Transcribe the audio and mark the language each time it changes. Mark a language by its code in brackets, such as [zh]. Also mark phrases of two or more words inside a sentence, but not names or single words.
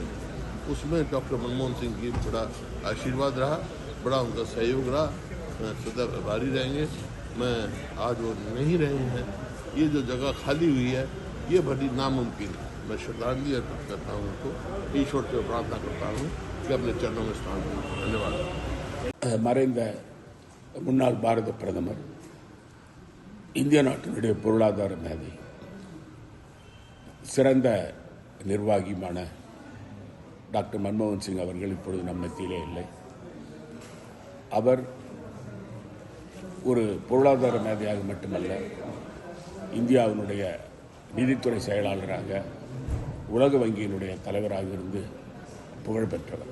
[hi] उसमें डॉक्टर मनमोहन सिंह की बड़ा आशीर्वाद रहा, बड़ा उनका सहयोग रहा। मैं सदैव आभारी रहेंगे। मैं आज वो नहीं रहे हैं, ये जो जगह खाली हुई है ये बड़ी नामुमकिन है। मैं श्रद्धांजलि अर्पित करता हूँ उनको, ईश्वर से प्रार्थना करता हूँ कि अपने चरणों में स्थान दें। धन्यवाद। [ta] மறைந்த முன்னாள் பாரத பிரதமர், இந்திய நாட்டினுடைய பொருளாதார மேதை, சிறந்த நிர்வாகியுமான டாக்டர் மன்மோகன் சிங் அவர்கள் இப்பொழுது நம் மத்தியிலே இல்லை. அவர் ஒரு பொருளாதார மேதையாக மட்டுமல்ல, இந்தியாவினுடைய நிதித்துறை செயலாளராக, உலக வங்கியினுடைய தலைவராக இருந்து புகழ்பெற்றவர்.